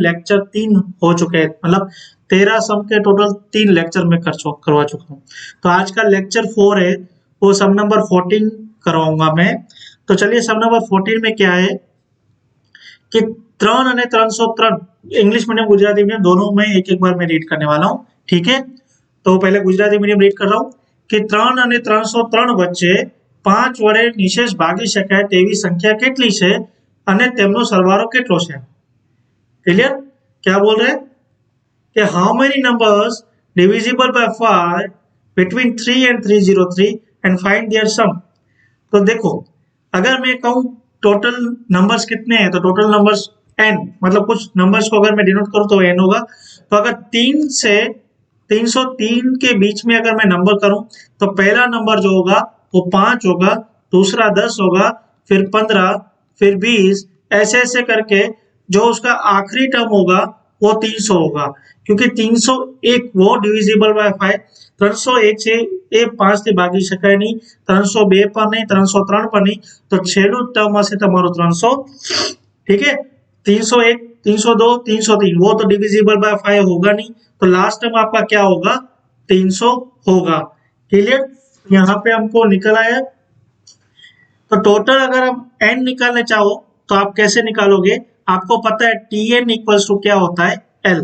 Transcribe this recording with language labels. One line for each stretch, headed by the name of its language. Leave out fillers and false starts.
Hindi: Lecture 3 हो चुके हैं, मतलब 13 सम के टोटल 3 लेक्चर में करवा चुका हूं। तो आज का लेक्चर 4 है, वो सम नंबर 14 करवाऊंगा मैं। तो चलिए सम नंबर 14 में क्या है कि 3 અને 303 इंग्लिश मीडियम गुजराती मीडियम दोनों में एक एक बार मैं रीड करने वाला हूं। ठीक है, तो पहले गुजराती मीडियम रीड कर रहा हूं कि
Gujarati: 3 અને 303 વચ્ચે 5 વડે નિશેષ ભાગી શકાય તેવી સંખ્યા કેટલી છે અને તેમનો સરવાળો કેટલો છે। ક્લિયર?
Hindi: क्या बोल रहे हैं कि
English: How many numbers divisible by 5 between 3 and 303 and find their sum.
Hindi: तो देखो, अगर मैं कहूं टोटल नंबर्स कितने हैं, तो टोटल नंबर्स n, मतलब कुछ नंबर्स को अगर मैं डिनोट करूं तो n होगा। तो अगर 3 से 303 के बीच में अगर मैं नंबर करूं तो पहला नंबर जो होगा वो 5 होगा, दूसरा 10 होगा, फिर 15, फिर 20, ऐसे ऐसे करके जो उसका आखिरी टर्म होगा वो 300 होगा, क्योंकि 301 वो डिविजिबल बाय 5।
Gujarati: 301 છે એ 5 થી ભાગી શકાય નહીં, 302 પર નહીં, 303 પર નહીં, તો છેલ્લું ટર્મ હશે તમારો 300।
Hindi: ठीक है, 301, 302, 303 वो तो डिविजिबल बाय 5 होगा नहीं, तो लास्ट टर्म आपका क्या होगा, 300 होगा। क्लियर? यहाँ पे हमको निकल आया। तो टोटल अगर हम n निकालने चाहो तो आप कैसे निकालोगे, आपको पता है Tn इक्वल्स टू क्या होता है, L।